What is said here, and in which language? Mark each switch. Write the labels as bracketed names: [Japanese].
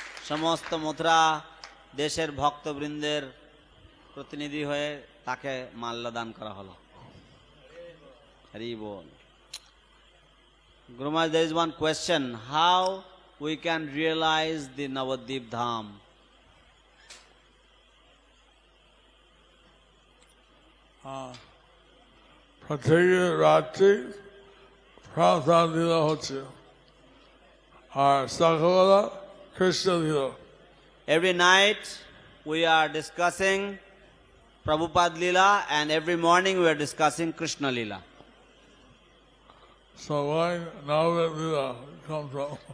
[Bangla] সমস্ত মথুরা দেশের ভক্তবৃন্দের প্রতিনিধি হয়ে তাকে মাল্যদান করা হলো। হরি বল। [English] Guru Maharaj, there is one question: how we can realize the Navadvip Dham? [Bangla] প্রত্যেক রাত্রি প্রার্থনা লীলা হচ্ছে আর সকালবেলা কৃষ্ণ লীলা। [English] Every night we are discussing Prabhupada Leela and every morning we are discussing Krishna Leela. So why Navadvip Leela come from?